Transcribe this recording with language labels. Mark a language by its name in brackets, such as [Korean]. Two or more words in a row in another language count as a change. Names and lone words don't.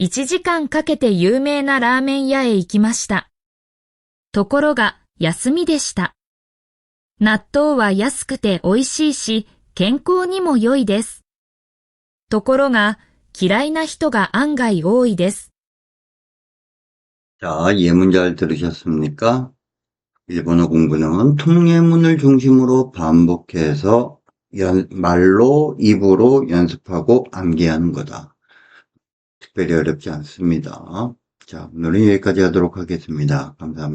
[Japanese] 1 時間かけて有名なラーメン屋へ行きました。ところが休みでした。納豆は安くて美味しいし、健康にも良いです。ところが嫌いな人が案外多いです。 [Korean] 자, 예문 잘 들으셨습니까? 일본어 공부는 통례문을 중심으로 반복해서 말로, 입으로 연습하고 암기하는 거다. 특별히 어렵지 않습니다. 자, 오늘은 여기까지 하도록 하겠습니다.